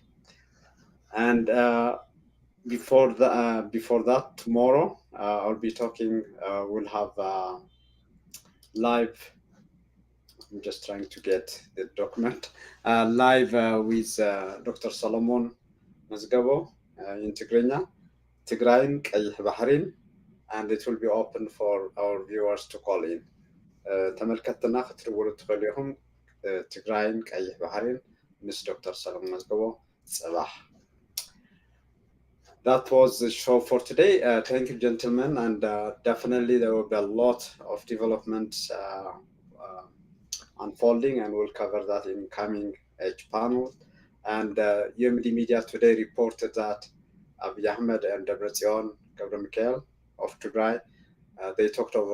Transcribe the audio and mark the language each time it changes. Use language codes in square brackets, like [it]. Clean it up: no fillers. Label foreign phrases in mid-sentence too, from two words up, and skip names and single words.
[en] And before that, tomorrow I'll be talking. We'll have live. I'm just trying to get the document live with Dr. Solomon Mazgabo in Tigrayn, [ti] ቀይሕ ባሕሪን, [en] and it will be open for our viewers to call in. [ti] ተመልከትና ክትደውሉ ትኽእሉ ኢኹም ትግራይን ቀይሕ ባሕሪን ምስ ዶክተር ሰሎሞን መዝገቦ ጽባሕ. [en] That was the show for today. Thank you, gentlemen, and definitely there will be a lot of developments unfolding, and we'll cover that in coming H panel. And UMD Media today reported that Abiy Ahmed and Debretsion Gabriel of Tigray, they talked over